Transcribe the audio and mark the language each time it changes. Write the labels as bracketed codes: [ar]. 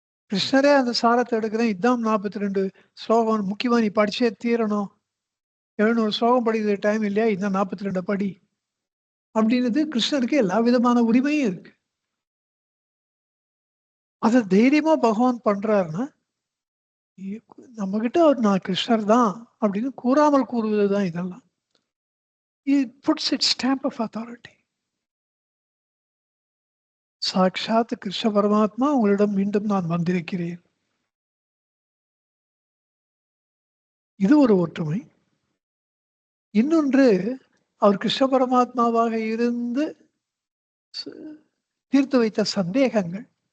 [ta] கிருஷ்ணரே அந்த சாரத்தை எடுக்கிறேன், இதுதான் 42 ஸ்லோகம் முக்கியமா நீ படிச்சே தீரணும், 700 ஸ்லோகம் படிக்கிற டைம் இல்லையா, இதுதான் 42 படி அப்படின்றது கிருஷ்ணருக்கு எல்லா விதமான உரிமையும் இருக்கு. அதை தைரியமா பகவான் பண்றாருன்னா நம்ம கிட்ட நான் கிருஷ்ணர் தான் அப்படின்னு கூறாமல் கூறுவதுதான் இதெல்லாம். [en] It puts its stamp of authority. [ta] சாட்சாத் கிருஷ்ண பரமாத்மா உங்களிடம் மீண்டும் நான் வந்திருக்கிறேன். இது ஒரு ஒற்றுமை. இன்னொன்று, அவர் கிருஷ்ண பரமாத்மாவாக இருந்து தீர்த்து வைத்த சந்தேகங்கள்.